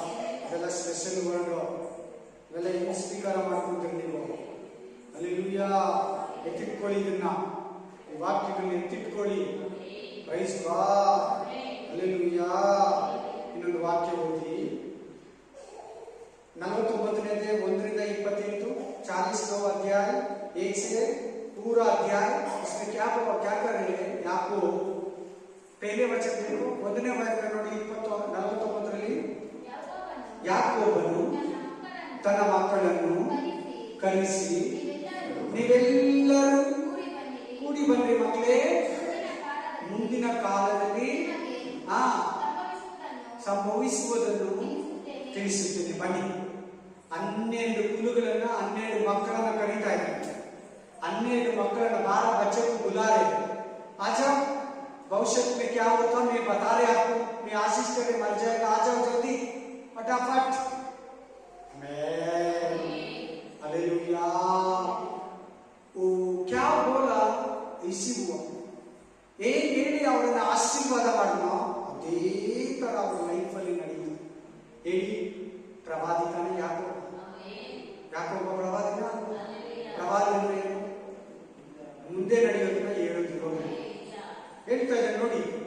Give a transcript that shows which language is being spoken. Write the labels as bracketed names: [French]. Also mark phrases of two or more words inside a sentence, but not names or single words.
[Kannada] ಇದೆಲ್ಲ [English] special word, [Kannada] ಇವೆಲ್ಲ ಹೆಂಗೆ ಸ್ವೀಕಾರ ಮಾಡ್ಕೊಂತೀರಿ ನೀವು. ಹಲ್ಲೆಲೂಯಾ. ಎತ್ತಿಟ್ಕೊಳ್ಳಿ, ಇದನ್ನ ಈ ವಾಕ್ಯಗಳನ್ನ ಎತ್ತಿಟ್ಕೊಳ್ಳಿ. [English] Praise the Lord, hallelujah. [Kannada] ಇನ್ನೊಂದು ವಾಕ್ಯ ಓದಿ, 49ನೇ 1-28, [Hindi] 40वां अध्याय 1 से पूरा अध्याय. इसमें क्या कर रहे हैं आपको पहले वचन देखो, [Kannada] 1ನೇ ವಾಕ್ಯ ನೋಡಿ. 49ರಲ್ಲಿ ಯಾಕೋಬನು ತನ್ನ ಮಕ್ಕಳನ್ನು ಕರೆಸಿ, ನೀವೆಲ್ಲರೂ ಕೂಡಿ ಬನ್ನಿ ಮಕ್ಕಳೇ, ಮುಂದಿನ ಕಾಲದಲ್ಲಿ ಸಂಭವಿಸುವುದನ್ನು ತಿಳಿಸುತ್ತೇನೆ, ಬನ್ನಿ. 12 ಕುಲುಗಳನ್ನ, 12 ಮಕ್ಕಳನ್ನ ಕರೀತಾ ಇದ್ದಾರೆ. [Hindi] 12 ಮಕ್ಕಳನ್ನ, 12 बच्चों को बुला रहे. आ जाओ, भविष्य में क्या होता मैं बता रहे आपको, मैं आशीष करे, मर जाएगा, आ जाओ जल्दी फटाफट. हालेलुया. वो क्या बोला, इसी हुआ. [Kannada] ಏನ್ ಹೇಳಿ ಅವರನ್ನ ಆಶೀರ್ವಾದ ಮಾಡೋಣ, ಅದೇ ತರ ಅವ್ರ ಲೈಫಲ್ಲಿ ನಡೆಯಿತು. ಹೇಳಿ, ಪ್ರವಾದಿತಾನೆ ಯಾಕೋಬ ಪ್ರವಾದಿನ. ಪ್ರವಾದಿ ಅಂದ್ರೆ ಏನು, ಮುಂದೆ ನಡೆಯೋದನ್ನ ಹೇಳೋದು ಹೇಳ್ತಾ ಇದ್ದಾರೆ ನೋಡಿ.